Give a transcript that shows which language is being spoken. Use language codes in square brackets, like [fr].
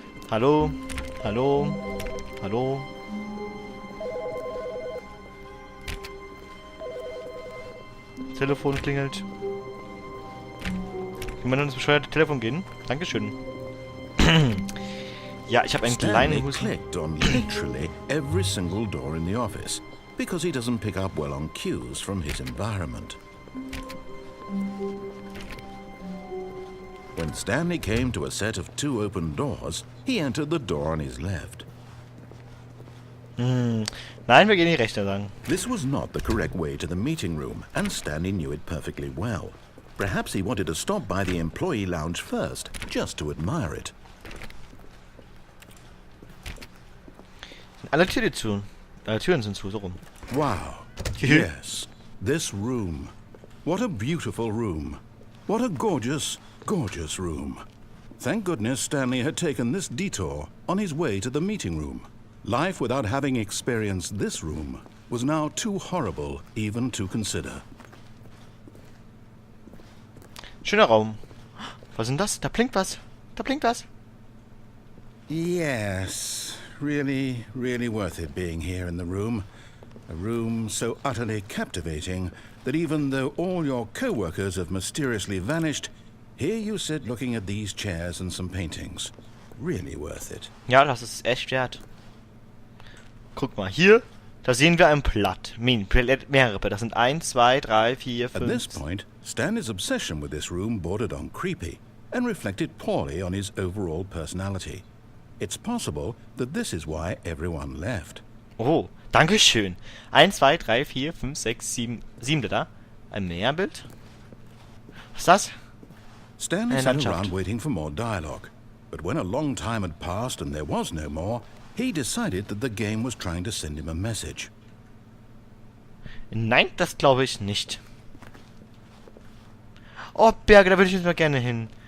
[de] Hallo, hallo, hallo. Telefon klingelt. Kann man ins bescheuerte Telefon gehen? Dankeschön. Ja, ich habe einen kleinen Husten. [en] Clicked on literally every single door in the office because he doesn't pick up well on cues from his environment. When Stanley came to a set of 2 open doors, he entered the door on his left. [de] Nein, wir gehen die rechte lang. [en] This was not the correct way to the meeting room, and Stanley knew it perfectly well. Perhaps he wanted to stop by the employee lounge first, just to admire it. [de] Alle Türen zu. Alle Türen sind zu, so rum. [en] Wow. Yes, this room. What a beautiful room. What a gorgeous, gorgeous room. Thank goodness Stanley had taken this detour on his way to the meeting room. Life without having experienced this room was now too horrible even to consider. [de] Schöner Raum. Was ist denn das? Da blinkt was. Da blinkt was. [en] Yes, really, really worth it being here in the room. A room so utterly captivating that even though all your co-workers have mysteriously vanished, here you sit looking at these chairs and some paintings. Really worth it. [de] Ja, das ist echt wert. Guck mal, hier, da sehen wir ein Blatt. Mehrere Blätter. Das sind 1, 2, 3, 4, 5. [en] At this point, Stanley's obsession with this room bordered on creepy and reflected poorly on his overall personality. It's possible that this is why everyone left. [de] Oh, dankeschön. 1, 2, 3, 4, 5, 6, 7. 7 da. Ein Meerbild. Was ist das? [en] Stanley sat around waiting for more dialogue. But when a long time had passed and there was no more, he decided that the game was trying to send him a message. [de] Nein, das glaube ich nicht. Oh, Berge, da würde ich jetzt mal gerne hin.